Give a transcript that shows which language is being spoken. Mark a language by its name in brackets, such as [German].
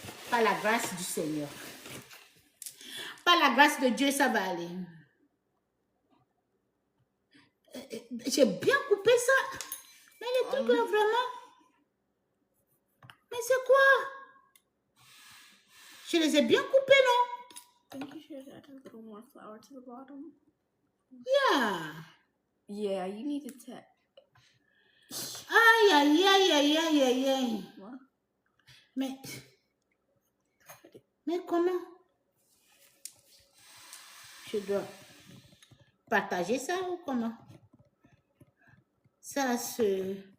[French] Par la grâce du Seigneur. Par la grâce de Dieu, ça va aller. J'ai bien coupé ça. Mais Mais les trucs là, vraiment. Mais c'est quoi? Je les ai bien coupés, non? [English] I think you should add a little more flour to the bottom. Yeah. Yeah, you need to Aïe, aïe, aïe, aïe, aïe, aïe, aïe. What? [French] Mais comment? Je dois partager ça ou comment? Ça se...